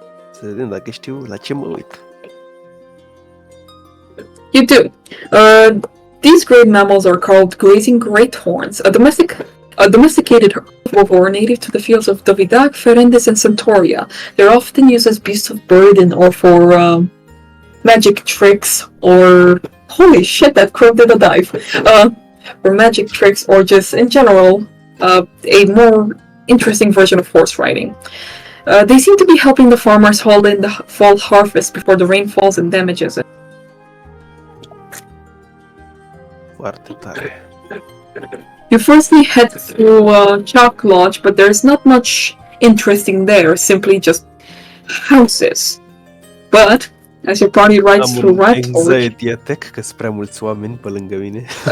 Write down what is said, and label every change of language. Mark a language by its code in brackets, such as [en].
[ro] Să vedem dacă știu la ce mă uit. [en] You do. These great mammals are called grazing great horns, a domesticated herbivore native to the fields of Dovidac, Ferendis, and Centauria. They're often used as beasts of burden or for magic tricks, or holy shit, that crow did a dive. Or magic tricks, or just in general, a more interesting version of horse riding. They seem to be helping the farmers haul in the fall harvest before the rain falls and damages it. [ro] Foarte tare. [en] You firstly head through Chalk Lodge, but there's not much interesting there, simply just houses. But as your party rides through Rat Forge, anxiety attack [ro] că sunt prea mulți oameni pe lângă mine.